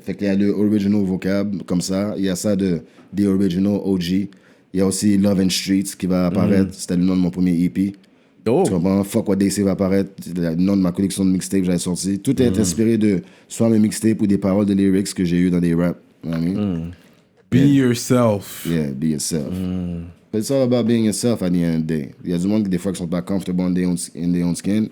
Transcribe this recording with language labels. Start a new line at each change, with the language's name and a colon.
French: Fait qu'il y a le original vocab, comme ça. Il y a ça de The Original OG. Il y a aussi Love and Streets qui va apparaître. C'était le nom de mon premier EP. Oh. Tu comprends? Fuck What They Say va apparaître. Le nom de ma collection de mixtapes que j'avais sorti. Tout est inspiré de soit mes mixtapes ou des paroles de lyrics que j'ai eu dans des raps.
English: You know what I mean? Be yourself. Yeah, be yourself. But it's all about being yourself at the end of the day.
French: Il y a du monde qui, des fois, qui sont pas
English: comfortable in their own skin.